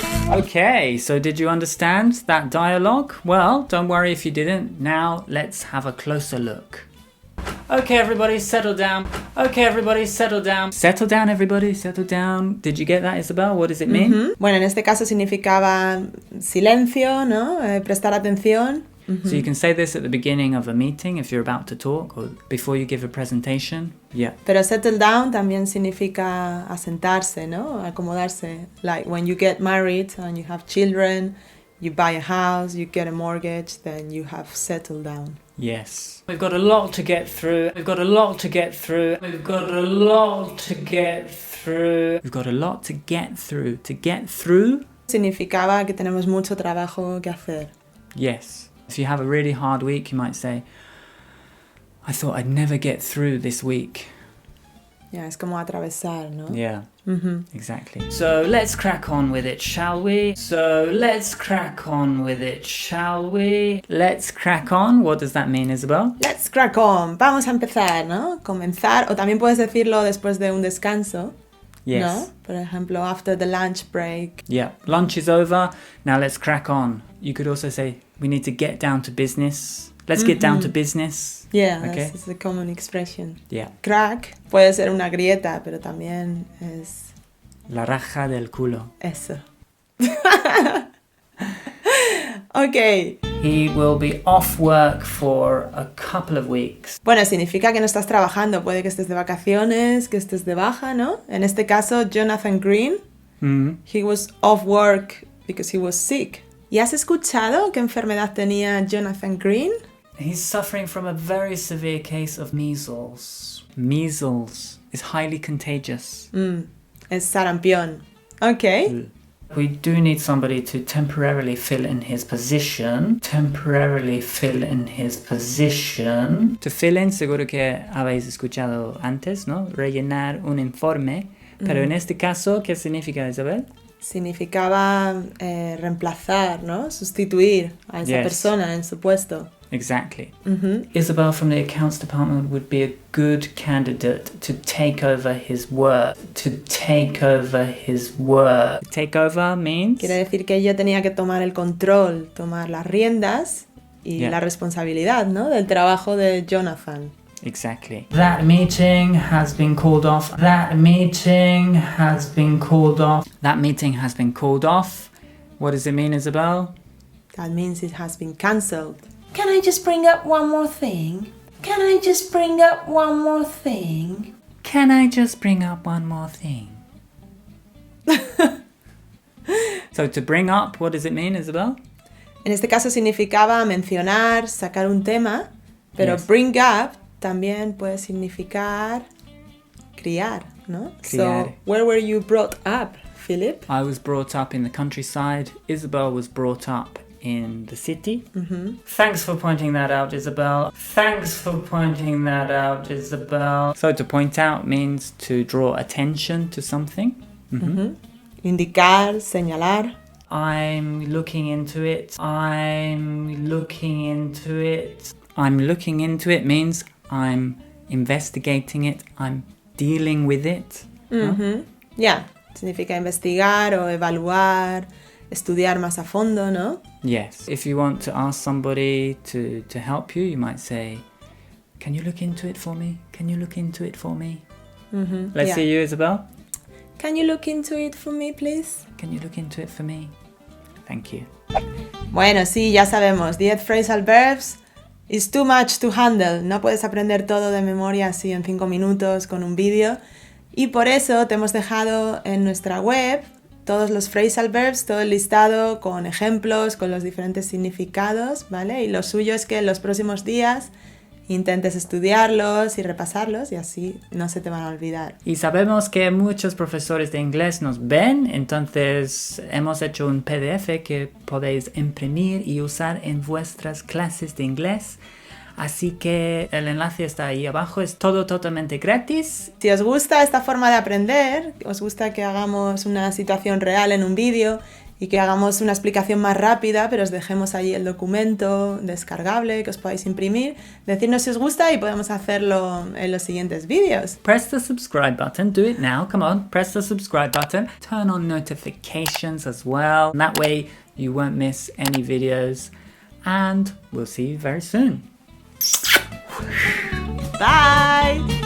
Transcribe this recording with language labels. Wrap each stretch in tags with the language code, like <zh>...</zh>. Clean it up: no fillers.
<en>Okay, so did you understand that dialogue? Well, don't worry if you didn't. Now let's have a closer look. Okay, everybody, settle down. Okay, everybody, settle down. Settle down, everybody, settle down. Did you get that, Isabel? What does it mean? Mm-hmm.</en> <es>Bueno, en este caso significaba silencio, ¿no? Prestar atención. Mm-hmm.</es> <en>So you can say this at the beginning of a meeting if you're about to talk or before you give a presentation. Yeah.</en> <es>Pero settle down también significa asentarse, ¿no? Acomodarse.</es> <en>Like when you get married and you have children, you buy a house, you get a mortgage, then you have settled down. Yes. We've got a lot to get through. We've got a lot to get through. We've got a lot to get through. We've got a lot to get through. To get through?</en> <es>Significaba que tenemos mucho trabajo que hacer.</es> <en>Yes. If you have a really hard week, you might say, I thought I'd never get through this week.</en> <es>Yeah, es como atravesar, ¿no?</es> <en>Yeah, Mm-hmm. exactly. So let's crack on with it, shall we? So let's crack on with it, shall we? Let's crack on. What does that mean, Isabel? Let's crack on.</en> <es>Vamos a empezar, ¿no? Comenzar. O también puedes decirlo después de un descanso.</es> <en>Yes.</en> <es>¿No? Por ejemplo,</es> <en>after the lunch break. Yeah, lunch is over. Now let's crack on. You could also say, we need to get down to business. Let's get down to business. Yeah, Okay. that's a common expression. Yeah.</en> <es>Crack puede ser una grieta, pero también es La raja del culo. eso.</es> <en>Ok. He will be off work for a couple of weeks.</en> <es>Bueno, significa que no estás trabajando. Puede que estés de vacaciones, que estés de baja, ¿no? En este caso,</es> <en>Jonathan Green, he was off work because he was sick.</en> <es>¿Y has escuchado qué enfermedad tenía Jonathan Green?</es> <en>He's suffering from a very severe case of measles. Measles is highly contagious.</en> <es>Es sarampión. Ok.</es> <en>We do need somebody to temporarily fill in his position. Temporarily fill in his position.</en> <es>To fill in, seguro que habéis escuchado antes, ¿no? Rellenar un informe. Pero en este caso, ¿qué significa, Isabel? Significaba reemplazar, ¿no? Sustituir a esa persona en su puesto.</es> <en>Exactly. Isabel from the accounts department would be a good candidate to take over his work. To take over his work. Take over means?</en> <es>Quiere decir que ella tenía que tomar el control, tomar las riendas y la responsabilidad, ¿no? Del trabajo de Jonathan.</es> <en>Exactly. That meeting has been called off. That meeting has been called off. That meeting has been called off. What does it mean, Isabel? That means it has been cancelled. Can I just bring up one more thing? Can I just bring up one more thing? Can I just bring up one more thing? So to bring up, what does it mean, Isabel?</en> <es>En este caso significaba mencionar, sacar un tema, pero</es> <en>Yes.</en> <es>bring up también puede significar criar, ¿no? Criar.</es> <en>So, where were you brought up, Philip? I was brought up in the countryside. Isabel was brought up in the city. Mm-hmm. Thanks for pointing that out, Isabel. Thanks for pointing that out, Isabel. So to point out means to draw attention to something.</en> <es>Mm-hmm. Indicar, señalar.</es> <en>I'm looking into it. I'm looking into it. I'm looking into it means I'm investigating it. I'm dealing with it. Mm-hmm.</en> <es>Yeah, significa investigar o evaluar, estudiar más a fondo, ¿no?</es> <en>Yes. If you want to ask somebody to help you, you might say, can you look into it for me? Can you look into it for me? Mm-hmm. Let's Yeah. see you, Isabel. Can you look into it for me, please? Can you look into it for me? Thank you.</en> <es>Bueno, sí, ya sabemos.</es> <en>10 phrasal verbs is too much to handle.</en> <es>No puedes aprender todo de memoria así en 5 minutos con un vídeo. Y por eso te hemos dejado en nuestra web todos los phrasal verbs, todo el listado con ejemplos, con los diferentes significados, ¿vale? Y lo suyo es que en los próximos días intentes estudiarlos y repasarlos y así no se te van a olvidar. Y sabemos que muchos profesores de inglés nos ven, entonces hemos hecho un PDF que podéis imprimir y usar en vuestras clases de inglés. Así que el enlace está ahí abajo, es todo totalmente gratis. Si os gusta esta forma de aprender, os gusta que hagamos una situación real en un vídeo y que hagamos una explicación más rápida, pero os dejemos ahí el documento descargable que os podáis imprimir, decidnos si os gusta y podemos hacerlo en los siguientes vídeos.</es> <en>Press the subscribe button, do it now, come on, press the subscribe button. Turn on notifications as well, and that way you won't miss any videos. And we'll see you very soon. Bye!</en>